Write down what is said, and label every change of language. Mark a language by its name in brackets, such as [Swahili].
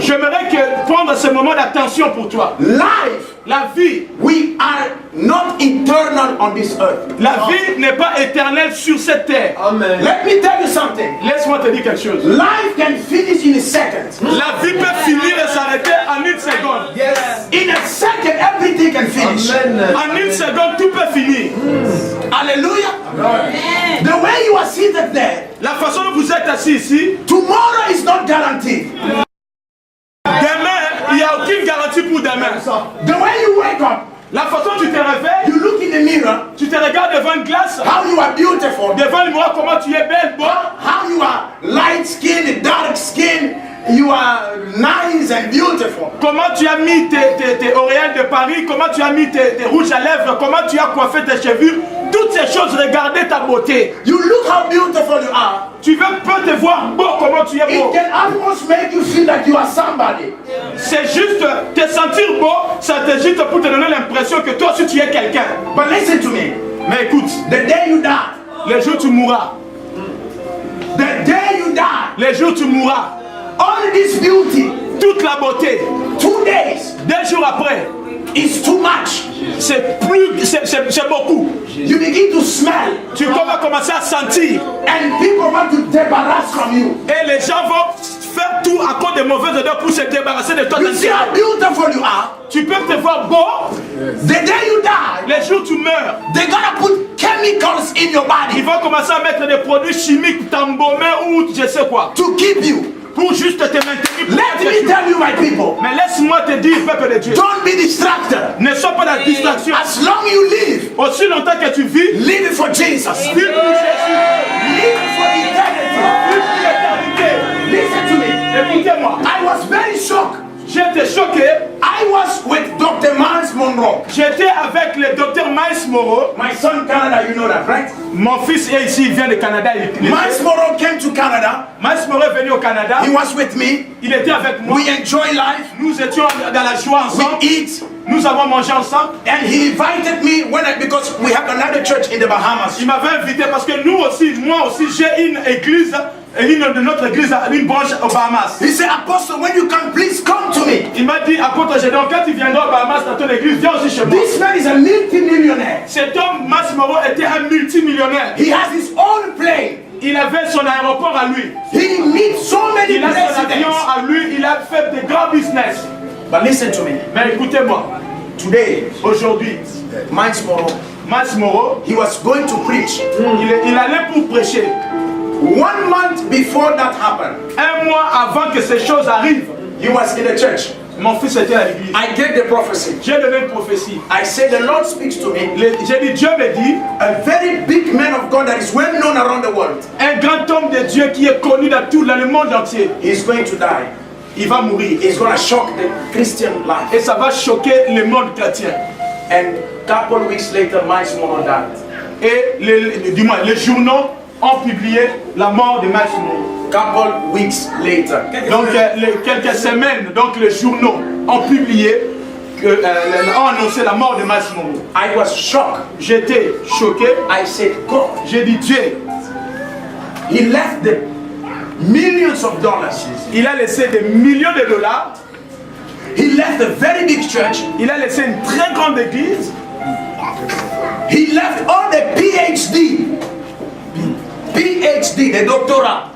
[French] J'aimerais prendre ce moment d'attention pour toi. [English] Life, [French] La vie, [English] we are not eternal on this earth. [French] la vie n'est pas éternelle sur cette terre. Amen. [English] Let me tell you something. [French] Laisse-moi te dire quelque chose. [English] Life can finish in a second. [French] La vie peut finir et s'arrêter en une seconde. [English] Yes. In a second, everything can finish. Amen. [French] En une seconde, tout peut finir. Hallelujah. [English] The way you are seated there, [French] La façon dont vous êtes assis ici, [English] tomorrow is not guaranteed. [French] demain, il n'y a aucune garantie pour demain. [English] The way you wake up, [French] La façon dont tu te réveilles, [English] you look in the mirror, [French] tu te regardes devant une glace, [English] how you are beautiful, [French] devant le miroir, comment tu es belle, beau, [English] how you are light skin, dark skin, you are nice and beautiful. [French] comment tu as mis tes oreilles de Paris, comment tu as mis tes rouges à lèvres, comment tu as coiffé tes cheveux, toutes ces choses, regardez ta beauté. [English] You look how beautiful you are. [French] Tu peux te voir beau, comment tu es [English] It [French] beau. [English] can almost make you feel that you are somebody. [French] C'est juste te sentir beau, ça te juste pour te donner l'impression que toi aussi tu es quelqu'un. [English] But listen to me. [French] Mais écoute, [English] The day you die, [French] les jours tu mourras, [English] the day you die, [French] les jours tu mourras, [English] all this beauty, [French] toute la beauté, [English] 2 days, [French] 2 jours après, [English] is too much. [French] c'est beaucoup. [English] You begin to smell, [French] Tu vas commencer à sentir [English] and people want to débarrass from you. [French] et les gens vont faire tout à cause des mauvaises odeurs pour se débarrasser de toi. [English] You see how beautiful you are. [French] Tu peux te voir beau, [English] The day you die, [French] les jours tu meurs, [English] they're gonna put chemicals in your [French] ils [English] body [French] vont commencer à mettre des produits chimiques, t'embaumer ou je sais quoi, [English] to keep you. [French] pour juste te maintenir. [English] Let me tell you, my people, [French] Mais laisse-moi te dire, peuple de Dieu, [English] don't be distracted. [French] ne sois pas dans la distraction. [English] As long you live, [French] Aussi longtemps que tu vis, [English] live it for Jesus. [French] vis pour Jésus, [English] Live it for eternity. [French] vis pour l'éternité. [English] Listen to me. [French] Écoutez-moi, [English] I was very shocked. [French] j'étais choqué. [English] I was with Dr. Miles Monroe. [French] J'étais avec le docteur Miles Moreau. [English] My son Canada, you know that, right? [French] Mon fils est ici, il vient de Canada. [English] Miles Monroe came to Canada. [French] Miles Moreau est venu au Canada. [English] He was with me. [French] Il était avec moi. [English] We enjoy life. [French] Nous étions dans la joie [English] We [French] ensemble. [English] eat. [French] Nous avons mangé ensemble. [English] And he invited me because we have another church in the Bahamas. [French] Il m'avait invité parce que nous aussi, moi aussi, j'ai une église, une de notre église, une branche aux Bahamas. [English] He said, Apostle, when you come, please come to me. [French] Il m'a dit, apôtre Gédéon, quand tu viendras aux Bahamas dans ton église, viens aussi chez moi. [English] This man is a multi-millionaire. [French] Cet homme, Miles Moreau, était un multimillionnaire. [English] He has his own plane. [French] Il avait son aéroport à lui. [English] He meets so many [French] Il a son avion [English] presidents. [French] à lui. Il a fait des grands business. [English] But listen to me. [French] Mais écoutez-moi, [English] Today, [French] aujourd'hui, [English] Miles Monroe, [French] Miles Moreau, [English] he was going to preach. [French] il allait pour prêcher. [English] 1 month before that happened, [French] Un mois avant que ces choses arrivent, [English] he was in the church. [French] mon fils était à l'église. [English] I get the prophecy. [French] J'ai donné une prophétie. [English] I say the Lord speaks to me. [French] J'ai dit, Dieu me dit, [English] A very big man of God that is well known around the world. [French] un grand homme de Dieu qui est connu dans le monde entier, [English] He's going to die. [French] il va mourir. [English] It's going to shock the Christian life. [French] Et ça va choquer le monde chrétien. [English] And couple weeks later, Miles Monroe died. [French] Et les journaux ont publié la mort de Miles Moreau. [English] Couple weeks later. [French] Donc quelques semaines, donc les journaux ont publié, ont annoncé la mort de Miles Moreau. [English] I was shocked. [French] J'étais choqué. [English] I said, God, [French] J'ai dit Dieu, [English] he left the millions of dollars. [French] il a laissé des millions de dollars. [English] He left a very big church. [French] Il a laissé une très grande église. [English] He left all the PhD, the doctorat.